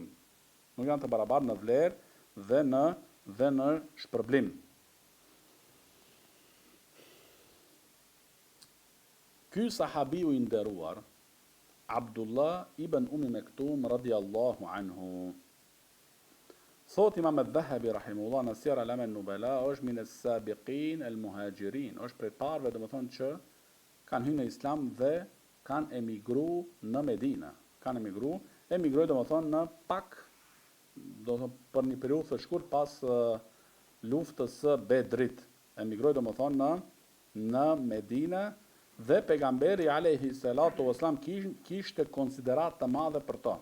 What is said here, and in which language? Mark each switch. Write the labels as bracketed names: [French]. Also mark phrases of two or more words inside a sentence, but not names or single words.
[Albanian] Nuk janë të barabartë në vlerë dhe në shpërblim. Ky sahabiu i nderuar, Abdullah ibn Umi Mektum [Arabic] رضي الله عنه, [Albanian] Thot Imam al-Dhahabi rahimullah në Siyar A'lam an-Nubala, është [Arabic] من السابقين المهاجرين, [Albanian] është prej parëve domethënë që kanë hyrë në Islam dhe kanë emigru në Medinë. Kanë emigroi domethënë në pak, domethënë për një periudhë të shkurt pas luftës së Bedrit. Emigroi domethënë në Medinë dhe pejgamberi [Arabic] عليه الصلاة والسلام [Albanian] kishte konsiderat të madhe për to.